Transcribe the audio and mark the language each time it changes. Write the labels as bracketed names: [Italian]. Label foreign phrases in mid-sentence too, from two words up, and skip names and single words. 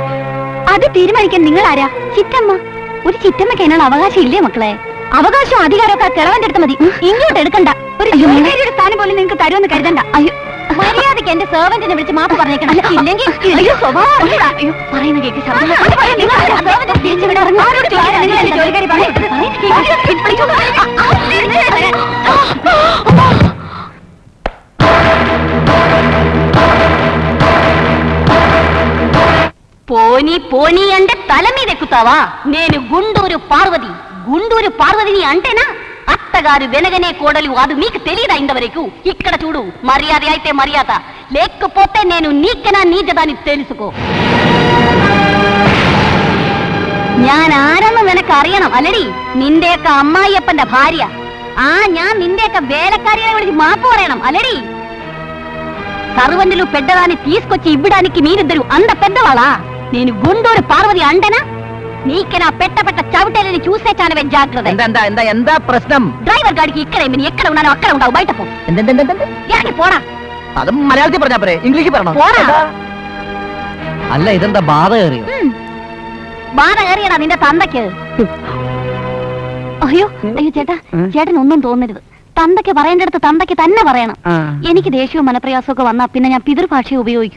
[Malayalam] അത് തീരുമാനിക്കാൻ നിങ്ങൾ ആരാ? ചിറ്റമ്മ. ഒരു ചിറ്റമ്മയ്ക്ക് അതിനുള്ള അവകാശം ഇല്ലേ മക്കളെ? അവകാശവും അധികാരമൊക്കെ കിളവന്റെ അടുത്ത് മതി. ഇങ്ങോട്ട് എടുക്കണ്ട. ഒരു ജോലിക്കാരിയുടെ സ്ഥാനം പോലും നിങ്ങൾക്ക് തരുമെന്ന് കരുതണ്ട. അയ്യോ, മര്യാദയ്ക്ക് എന്റെ സെർവന്റിനെ വിളിച്ച് മാപ്പ് പറഞ്ഞേക്കണം. ഇല്ലെങ്കിൽ അയ്യോ സ്വഭാവം. അയ്യോ പറയുന്ന കേക്ക് [Telugu] పోనీ పోనీ అంటే తల మీద ఎక్కుతావా? నేను గుంటూరు పార్వతిని అంటేనా? అత్తగారు వెనగనే కోడలు అది మీకు తెలియదా? ఇంతవరకు ఇక్కడ చూడు, మర్యాద అయితే మర్యాద, లేకపోతే నేను నీకనా నీచదాన్ని తెలుసుకో. [Malayalam] ഞാൻ ആരെന്ന് നിനക്ക് അറിയണം അല്ലടി? നിന്റെയൊക്കെ അമ്മായിയപ്പന്റെ ഭാര്യ. ഞാൻ നിന്റെയൊക്കെ വേലക്കാരികളെ വിളിച്ച് മാപ്പ് പറയണം అల్లడి? [Telugu] సర్వంటులు పెద్దదాన్ని తీసుకొచ్చి ఇవ్వడానికి మీరిద్దరు అంత పెద్దవాళ్ళా? నేను గుంటూరు పార్వతి అంటేనా? నీకెనా పెట్ట చవిటేలని చూసే చానవే జాగ్రత్త. [Malayalam] എന്താ പ്രശ്നം? [Telugu] డ్రైవర్ గాడికి ఇక్కడే ఎక్కడ ఉన్నానో అక్కడ ఉంటావు. బయట పో. ఇక్కడికి పోడా. [Malayalam] അത് മലയാളത്തിൽ പറഞ്ഞാ പോരെ, ഇംഗ്ലീഷിൽ പറയണോ? പോടാ. അല്ല, ഇതെന്താ ബാധ കയറിയോ? ബാധ കയറിയടാ നിന്റെ തന്തയ്ക്ക്. അയ്യോ അയ്യോ ചേട്ടാ, ചേട്ടനൊന്നും തോന്നരുത്. തന്തയ്ക്ക് പറയേണ്ടടുത്ത് തന്തയ്ക്ക് തന്നെ പറയണം. എനിക്ക് ദേഷ്യവും മനപ്രയാസവും ഒക്കെ വന്നാ പിന്നെ ഞാൻ പിതൃഭാഷയെ ഉപയോഗിക്കും.